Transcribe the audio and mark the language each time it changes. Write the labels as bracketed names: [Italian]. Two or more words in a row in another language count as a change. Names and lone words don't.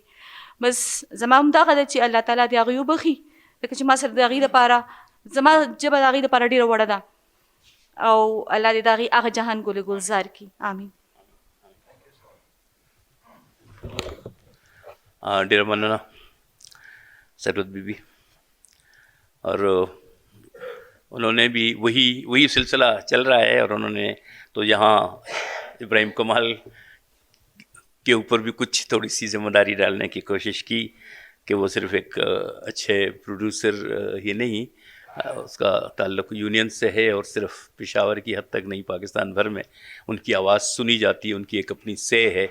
[Pashto] بس زما هم دغه ده چې الله تعالی دې هغوی وبخي، ځکه چې ما سره د هغې دپاره زما ژبه د هغې دپاره ډېره وړه ده، او الله دې د هغې هغه جهان ګل ګلزار کړي. آمین. ډېره مننه ثروت بیبي. [Urdu] اور انہوں نے بھی وہی سلسلہ چل رہا ہے، اور انہوں نے تو یہاں ابراہیم کمال کے اوپر بھی کچھ تھوڑی سی ذمہ داری ڈالنے کی کوشش کی کہ وہ صرف ایک اچھے پروڈیوسر ہی نہیں، اس کا تعلق یونین سے ہے، اور صرف پشاور کی حد تک نہیں، پاکستان بھر میں ان کی آواز سنی جاتی ہے، ان کی ایک اپنی سے ہے.